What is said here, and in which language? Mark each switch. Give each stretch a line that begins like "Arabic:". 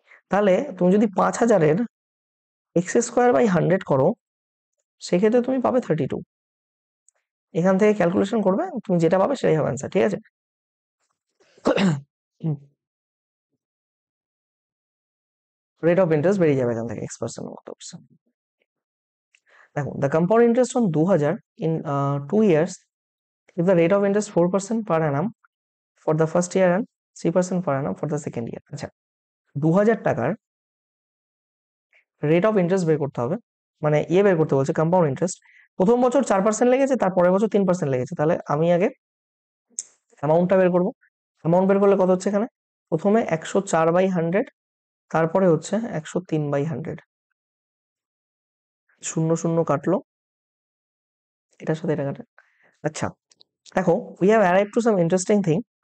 Bangla: তাহলে তুমি যদি 5000-এর x²/100 করো, সেক্ষেত্রে তুমি পাবে 32। এখান থেকে ক্যালকুলেশন করবে, তুমি যেটা পাবে সেটাই হবে অ্যান্সার, ঠিক আছে। রেট অফ ইন্টারেস্ট বেরিয়ে যাবে এখান থেকে X% কত পার্সেন্ট।
English: দেখো the compound interest on 2000 in 2 years, if the rate of interest 4% per annum for the first year and 3% per annum for the second year।
Bangla: আচ্ছা, 2000 টাকার রেট অফ ইন্টারেস্ট বের করতে হবে, মানে বের করতে বলছে কম্পাউন্ড ইন্টারেস্ট, প্রথম বছর 4% লেগেছে, তার পরের বছর 3% লেগেছে, তাহলে আমি আগে অ্যামাউন্টটা বের করবো। অ্যামাউন্ট বের করলে কত হচ্ছে এখানে, প্রথমে 104/100, তারপরে হচ্ছে 103/100, শূন্য শূন্য কাটলো, এটার সাথে এটা কাটে। আচ্ছা দেখো,
English: we have arrive to some interesting thing,